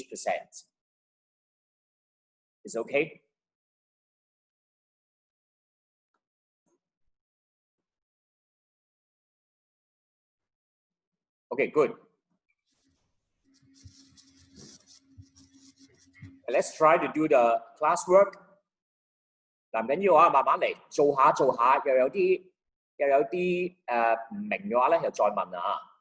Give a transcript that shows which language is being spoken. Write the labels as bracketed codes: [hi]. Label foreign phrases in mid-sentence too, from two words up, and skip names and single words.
[en] Is okay? Okay, good. Let's try to do the classwork. [yue] 嗱，唔緊要啊，慢慢嚟，做下做下，又有啲唔明嘅話咧，又再問啊。